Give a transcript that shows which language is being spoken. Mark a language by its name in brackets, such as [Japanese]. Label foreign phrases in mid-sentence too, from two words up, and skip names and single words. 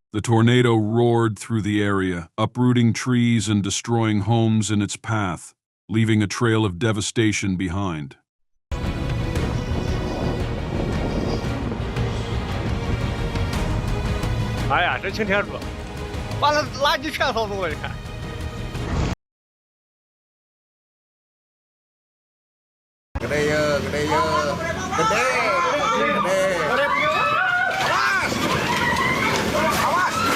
[English] tornado roared through the area, uprooting trees and destroying homes in its path, leaving a trail of devastation behind. [Chinese] 哎呀，真擎天柱，完了，垃圾全扫走了，你看。 [Indonesian] Gede, gede, gede, gede. Awas! Awas!